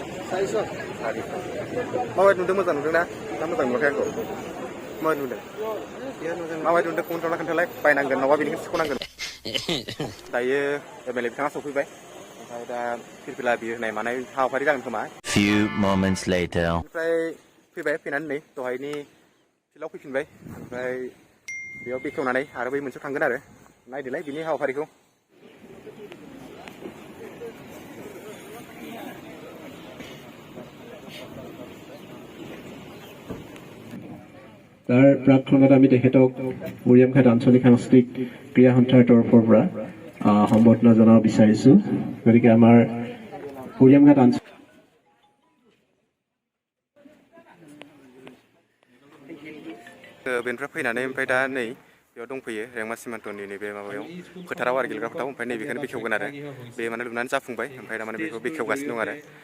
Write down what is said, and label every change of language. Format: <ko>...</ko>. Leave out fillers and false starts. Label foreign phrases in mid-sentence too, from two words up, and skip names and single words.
<brx>माबायदि नुदों मोजां नुदों ना मोजां नुवाखै आंखौ माबायदि नुदों माबायदि नुदों कमेन्टआव खोन्थालाय बायनांगोन नङाबा बेनिखौ सिख'नांगोन दायो एमएलए बिथाङा सफैबाय ओमफ्राय दा फिरफिला बिर होनाय मानाय हाबाफारि जागोन खोमा ओमफ्राय फैबाय फैनानै नै दहायनि फिल्डआव फैफिनबाय ओमफ्राय बेयाव बेखेवनानै आरो बै मोनसेयाव थांगोन आरो नायदोलाय बिनि हाबाफारिखौ</brx> <as>তাৰ প্ৰাকখনত আমি তেখেতক উৰিয়ামঘাট আঞ্চলিক সাংস্কৃতিক ক্ৰীড়া সন্থাৰ তৰফৰ পৰা সম্বৰ্ধনা জনাব বিচাৰিছোঁ গতিকে আমাৰ উৰিয়ামঘাট</as> <brx>बेनिफ्राय फैनानै ओमफ्राय दा नै बेयाव दंफैयो रेंमा सिमान्तनि नैबे माबायाव फोथाराव आरो गेलेग्रा फोथाराव ओमफ्राय नैबेखौनो बेखेवगोन आरो बे माने लुनानै जाफुंबाय ओमफ्राय दा माने बेखौ बेखेवगासिनो दं आरो</brx>